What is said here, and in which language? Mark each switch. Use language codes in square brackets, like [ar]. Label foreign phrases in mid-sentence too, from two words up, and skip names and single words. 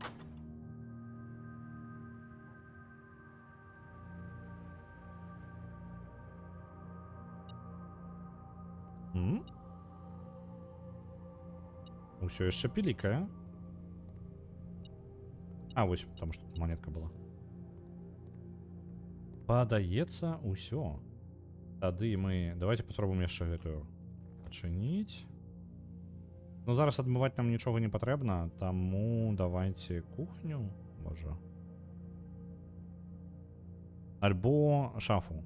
[be] Усё яшчэ пілікае. А, вось, [ru] потому что тут монетка была. [be] Падаецца ўсё. Тады мы... Давайте паспрабуем яшчэ гэтую адчыніць. Ну, зараз адмываць нам нічога не патрэбна, таму давайте кухню, можа. Альбо шафу.